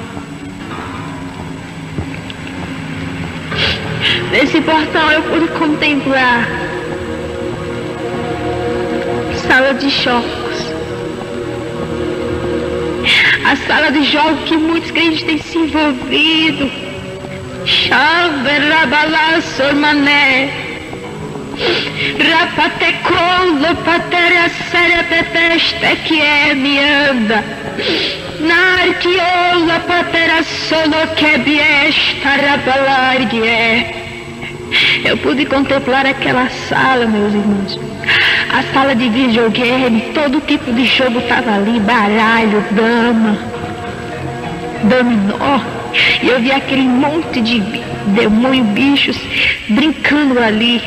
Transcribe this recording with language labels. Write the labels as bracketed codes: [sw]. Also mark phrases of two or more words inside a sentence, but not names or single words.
[pt] Nesse portão eu pude contemplar sala de choques. A sala de jogos que muitos crentes têm se envolvido. Xaverabalaço mané. Rapatecolo patera séria pepeste que é me anda. Narquiola patera solo que biesta rabalargue. Eu pude contemplar aquela sala, meus irmãos. A sala de videogame, todo tipo de jogo estava ali, baralho, dama, dominó. E eu vi aquele monte de demônio, bichos brincando ali.